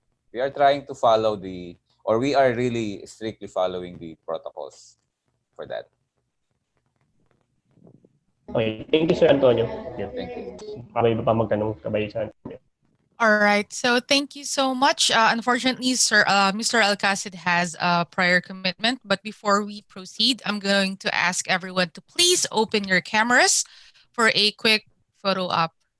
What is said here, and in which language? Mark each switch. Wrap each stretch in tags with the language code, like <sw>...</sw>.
<en>We are trying to follow we are really strictly following the protocols for that. Okay, thank you, Sir Antonio. Yeah. Thank you.</en> <tl>May iba pa magtanong kabay sa atin.</tl> <en>All right. So thank you so much. Unfortunately, Sir, Mr. Alcacid has a prior commitment. But before we proceed, I'm going to ask everyone to please open your cameras for a quick photo op.</en>